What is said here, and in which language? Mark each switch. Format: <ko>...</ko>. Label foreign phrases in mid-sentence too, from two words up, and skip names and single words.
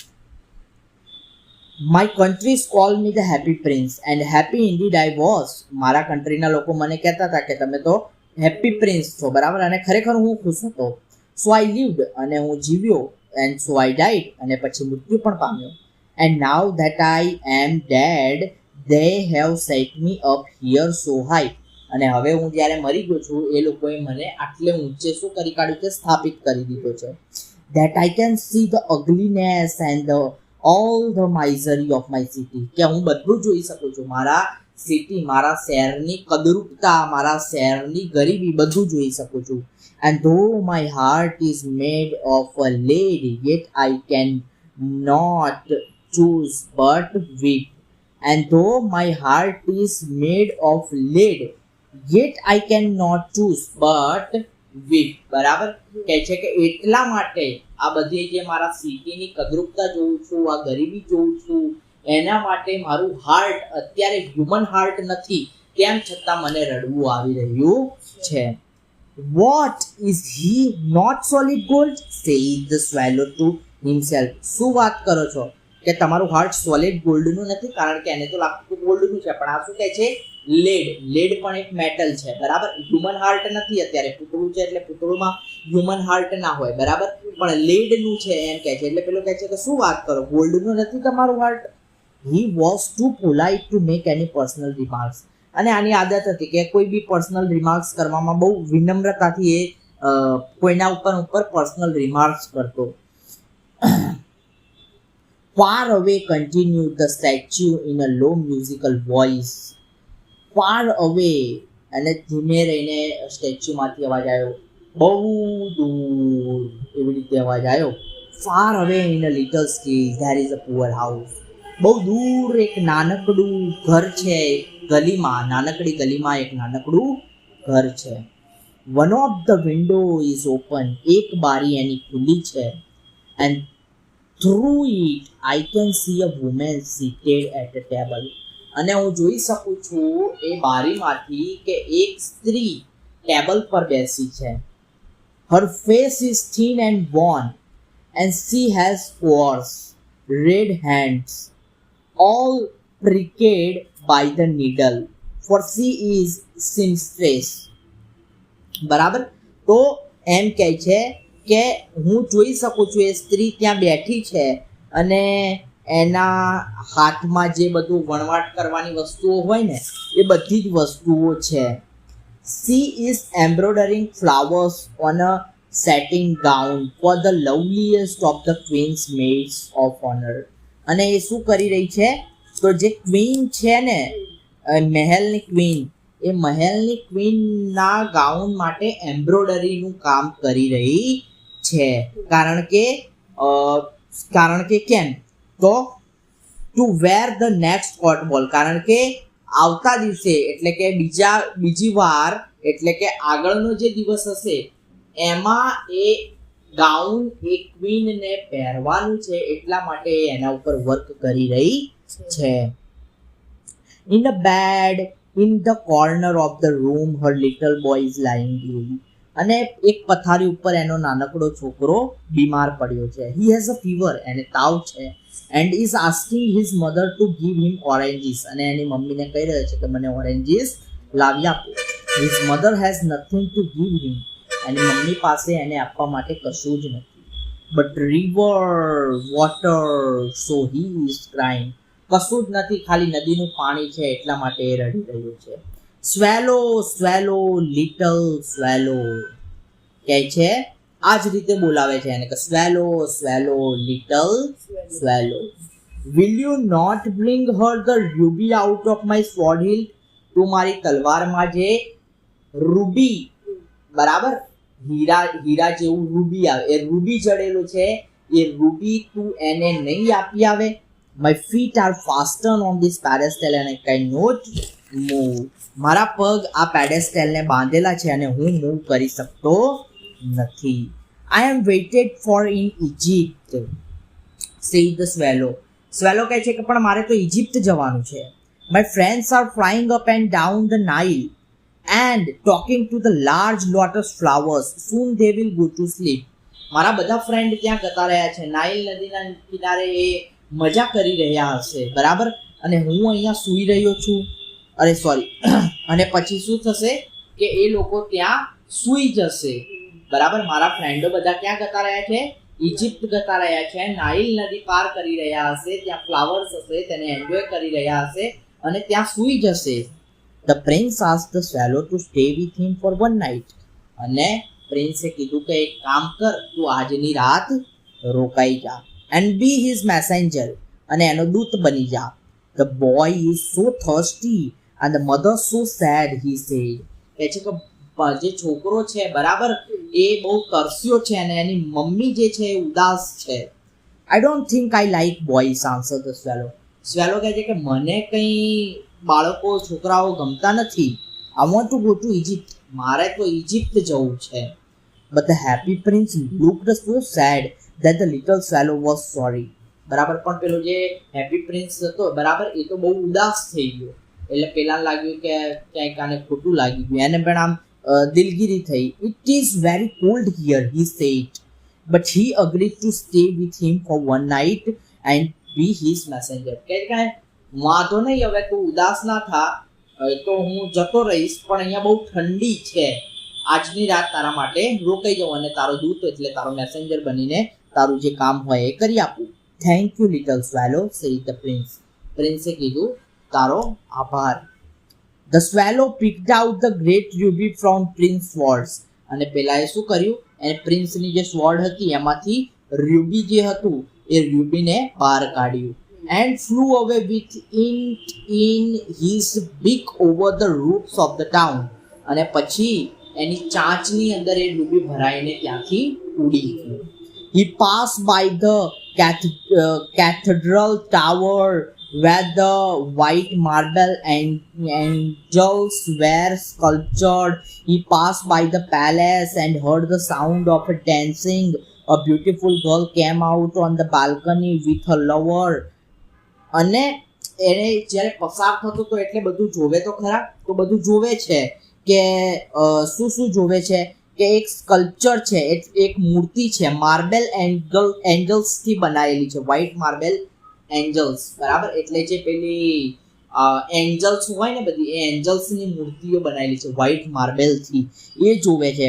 <en>My countries call me the happy prince, and happy indeed I was.</en> <gu>મારા કન્ટ્રીના લોકો મને કહેતા હતા કે તમે તો હેપી પ્રિન્સ છો, બરાબર, અને ખરેખર હું ખુશ હતો.</gu> <en>So I lived,</en> <gu>અને હું જીવ્યો,</gu> <en>and so I died,</en> <gu>અને પછી મૃત્યુ પણ પામ્યો.</gu> <en>And now that I am dead, they have set me up here so high.</en> <gu>અને હવે હું જ્યારે મરી ગયો છું એ લોકોએ મને આટલે ઊંચે શું કરી કાઢ્યું છે? સ્થાપિત કરી દીધો છે.</gu> <en>That I can see the ugliness and all the misery of my city.</en> <gu>કે હું બધું જોઈ શકું છું, મારા સિટી, મારા શહેરની કદરૂપતા, મારા શહેરની ગરીબી, બધું જોઈ શકું છું.</gu> <en>And though my heart is made of a lead, yet I can not choose but weep. And though my heart is made of lead, yet I cannot choose but weep.</en> <gu>બરાબર, કહે છે કે એટલા માટે આ બધી જે મારા સિટીની કદરૂપતા જોઉં છું, આ ગરીબી જોઉં છું, એના માટે મારું હાર્ટ અત્યારે</gu> <en>human heart</en> <gu>નથી, તેમ છતાં મને રડવું આવી રહ્યું છે.</gu> <en>What is he not solid gold? Said the swallow to himself.</en> <gu>શું વાત કરો છો કે તમારું હાર્ટ સોલિડ ગોલ્ડનું નથી? કારણ કે એને તો લાગતું ગોલ્ડનું છે, પણ આ શું કહે છે? લેડ પણ એક મેટલ છે, બરાબર.</gu> <en>human heart</en> <gu>નથી અત્યારે, પૂતળું છે એટલે પૂતળુંમાં</gu> <en>human heart</en> <gu>ના હોય, બરાબર, પણ લેડનું છે એમ કહે છે. એટલે પેલો કહે છે કે શું વાત કરો, ગોલ્ડનું નથી તમારું હાર્ટ?</gu> <en>He was too polite to make any personal remarks.</en> <gu>અને આની આદત હતી કે કોઈ બી</gu> <en>personal remarks</en> <gu>કરવામાં બહુ વિનમ્રતાથી એ કોઈના ઉપર</gu> <en>personal remarks</en> <gu>કરતો.</gu> <en>Far away, continued the statue in a low musical voice. Far away,</en> <gu>અને ધીમે રહીને સ્ટેચ્યુમાંથી અવાજ આવ્યો, બહુ દૂર, એવી રીતે અવાજ આવ્યો.</gu> <en>Far away in a little street there is a poor house.</en> <gu>બહુ દૂર એક નાનકડું ઘર છે, ગલીમાં, નાનકડી ગલીમાં એક નાનકડું ઘર છે.</gu> <en>One of the window is open.</en> <gu>એક બારી એની ખુલ્લી છે.</gu> <en>And through it I can see a woman seated at a table.</en> <gu>અને હું જોઈ શકું છું એ બારીમાંથી કે એક સ્ત્રી ટેબલ પર બેસી છે.</gu> <en>Her face is thin and worn, and she has coarse red hands, all pricked by the needle, for she is seamstress.</en> <gu>બરાબર, તો એમ કહે છે કે હું જોઈ શકું છું એ સ્ત્રી ત્યાં બેઠી છે અને એના હાથમાં જે બધું વણવાટ કરવાની વસ્તુઓ હોય ને એ બધી જ વસ્તુઓ છે.</gu> <en>She is embroidering flowers on a satin gown for the loveliest of the queen's maids of honor.</en> <gu>અને એ શું કરી રહી છે? તો જે ક્વીન છે ને, મહેલની ક્વીન, એ મહેલની ક્વીનના ગાઉન માટે એમ્બ્રોડરીનું કામ કરી રહી છે. કારણ કે કેમ? તો</gu> <en>to wear the next court ball,</en> <gu>કારણ કે આવતા દિવસે એટલે કે બીજી વાર એટલે કે આગળનો જે દિવસ હશે એમાં એ ગાઉન એ ક્વીનને પહેરવાનું છે એટલા માટે એના ઉપર વર્ક કરી રહી છે.</gu> <en>In a bed in the corner of the room her little boy is lying ill.</en> <gu>અને એક પથારી ઉપર એનો નાનકડો છોકરો બીમાર પડ્યો છે.</gu> <en>He has a fever</en> <gu>અને તાવ છે</gu> <en>and is asking his mother to give him oranges.</en> <gu>અને એની મમ્મીને કહી રહ્યો છે કે મને ઓરેન્જીસ લાવી આપો.</gu> <en>His mother has nothing to give him.</en> <gu>એની મમ્મી પાસે એને આપવા માટે કશું જ નથી.</gu> <en>But river water so he is crying.</en> <gu>કશું જ નથી, ખાલી નદીનું પાણી છે એટલા માટે એ રડી રહ્યું છે.</gu> <en>swallow swallow little swallow</en> <gu>કહે છે, આ જ રીતે બોલાવે છે એને કે</gu> <en>swallow swallow little swallow. will you not bring her the ruby out of my sword hill.</en> <gu>તું મારી તલવારમાં જે રૂબી, બરાબર, હીરા જેવું રૂબી આવે એ રૂબી જડેલું છે એ રૂબી તું એને નહીં આપી આવે.</gu> <en>My feet are fastened on this pedestal and I cannot move.</en> <gu>મારા પગ આ પેડેસ્ટલને બાંધેલા છે અને હું મૂવ કરી શકતો નથી.</gu> <en>I am waited for in Egypt, said the swallow.</en> <gu>સ્વેલો કહે છે કે પણ મારે તો ઇજિપ્ત જવાનું છે.</gu> <en>My friends are flying up and down the Nile and talking to the large lotus flowers. Soon they will go to sleep.</en> <gu>મારા બધા ફ્રેન્ડ ત્યાં જતા રહ્યા છે, નાઇલ નદીના કિનારે એ મજા કરી રહ્યા હશે, બરાબર, અને હું અહીંયા સૂઈ રહ્યો છું. અરે સોરી. અને પછી શું થશે કે એ લોકો ત્યાં સૂઈ જશે, બરાબર. મારા ફ્રેન્ડો બધા ક્યાં જતા રહ્યા છે? ઇજિપ્ત જતા રહ્યા છે. નાઇલ નદી પાર કરી રહ્યા હશે, ત્યાં ફ્લાવર્સ હશે, તેને એન્જોય કરી રહ્યા હશે અને ત્યાં સૂઈ જશે.</gu> <en>The prince asked the swallow to stay with him for one night.</en> <gu>અને પ્રિન્સે કીધું કે એક કામ કર, તું આજની રાત રોકાઈ જા</gu> <en>and be his messenger.</en> <gu>અને એનો દૂત બની જા.</gu> <en>The boy is so thirsty and the mother so sad, he said.</en> <gu>કહે છે કે જે છોકરો છે, બરાબર, એ બહુ તરસ્યો છે અને એની મમ્મી જે છે એ ઉદાસ છે.</gu> <en>I don't think I like boys, answered the swallow.</en> <gu>સ્વેલો કહે છે કે મને કંઈ બાળકો છોકરાઓ ગમતા નથી.</gu> <en>I want to go to Egypt.</en> <gu>મારે તો ઇજિપ્ત જવું છે.</gu> <en>But the happy prince looked so sad that the little swallow was sorry.</en> <gu>બરાબર, પણ પેલો જે હેપી પ્રિન્સ હતો, બરાબર, એ તો બહુ ઉદાસ થઈ ગયો. એટલે પેલા લાગ્યું કે ક્યાંક આને ખોટું લાગી ગયું, એને પણ આમ દિલગીરી થઈ.</gu> <en>It is very cold here, he said, but he agreed to stay with him for one night and be his messenger.</en> <gu>કે વાંધો નહીં, હવે તું ઉદાસ ના થા, તો હું જતો રહીશ, પણ અહીંયા બહુ ઠંડી છે, આજની રાત તારા માટે રોકાઈ જાઉં અને તારો દૂત એટલે તારો મેસેન્જર બનીને તારું જે કામ હોય એ કરી આપું.</gu> <en>Thank you little swallow, said the prince.</en> <gu>પ્રિન્સે કીધું તારો આભાર.</gu> <en>the swallow picked out the great ruby from prince swords.</en> <gu>અને પેલાએ શું કર્યું, એને પ્રિન્સની જે સ્વોર્ડ હતી એમાંથી રૂબી જે હતું એ રૂબીને બહાર કાઢ્યું.</gu> <en>And flew away with it in his beak over the roofs of the town.</en> <gu>અને પછી એની ચાંચની અંદર એ રૂબી ભરાઈને ત્યાંથી ઉડી ગયું.</gu> <en>He passed by the cathedral tower where the white marble angels were sculptured. He passed by the palace and heard the sound of a dancing. A beautiful girl came out on the balcony with her lover.</en> <gu>અને એને જ્યારે પસાર થતો તો એટલે બધું જોવે તો ખરા, તો બધું જોવે છે કે શું જોવે છે કે એક સ્કલ્પચર છે, એક મૂર્તિ છે, માર્બલ એન્જલ્સથી બનાવેલી છે,</gu> <en>white marble angels,</en> <gu>બરાબર, એટલે જે પેલી એન્જલ્સ હોય ને બધી, એ એન્જલ્સની મૂર્તિઓ બનાવેલી છે વ્હાઇટ માર્બલથી, એ જોવે છે.</gu>